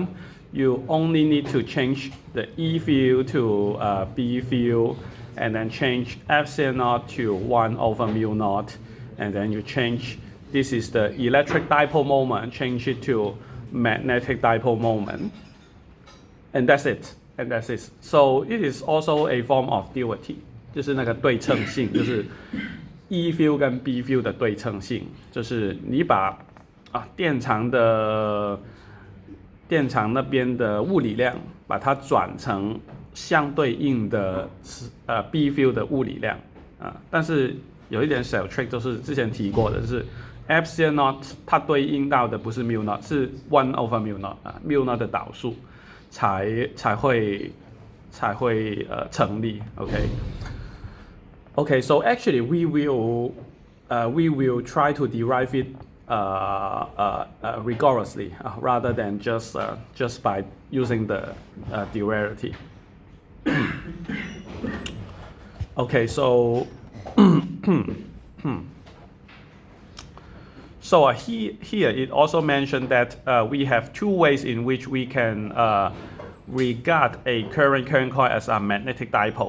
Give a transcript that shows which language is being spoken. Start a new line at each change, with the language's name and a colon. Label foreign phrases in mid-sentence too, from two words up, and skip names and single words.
English: You only need to change the E field to B field, and then change epsilon naught to 1 over mu naught, and then you change, this is the electric dipole moment, change it to magnetic dipole moment, and that's it. So it is also a form of duality，
Chinese: 就是那个对称性，就是
English: E field
Chinese: 跟
English: B field
Chinese: 的对称性，就是你把电场那边的物理量，把它转成相对应的
English: B field
Chinese: 的物理量但是有一点小 trick， 就是之前提过的，就是
English: epsilon naught
Chinese: 它对应到的不是 mu naught， 是
English: 1 over mu naught mu naught
Chinese: 的导数才会成立。
English: Okay, so actually we will try to derive it rigorously rather than just by using the duality. Okay, so so here it also mentioned that we have two ways in which we can regard a current coil as a magnetic dipole.